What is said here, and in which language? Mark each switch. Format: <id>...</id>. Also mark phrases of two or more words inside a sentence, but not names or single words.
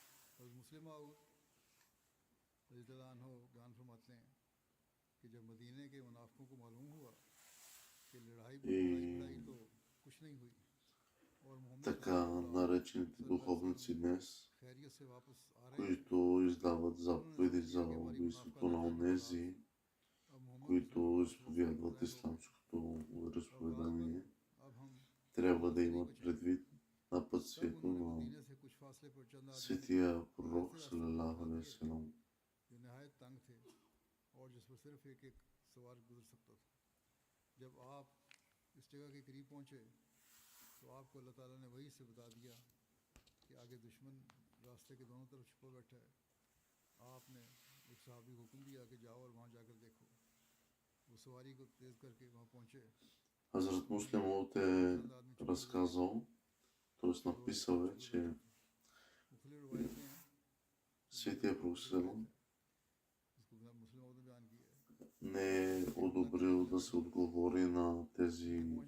<bg>И така наречените духовници днес, които издават заповеди за убийството на онези, които изповядват исламското вероизповедание, трябва да имат предвид напътствието на светия пророк</bg> <ar>صلى الله عليه وسلم.</ar> <hi>जब आप इस जगह के करीब पहुंचे तो आपको अल्लाह ताला ने वही से बता दिया कि आगे दुश्मन रास्ते के दोनों तरफ छुपा बैठा है। आपने एक सहाबी को हुक्म दिया कि जाओ और वहाँ जाकर देखो। वो सवारी को तेज करके वहाँ पहुंचे।</hi> <bg>Хазрат Муслим Ауд е разказал, т.е. написал е, че светия пророк салам не е одобрил да се отговори на тези</bg>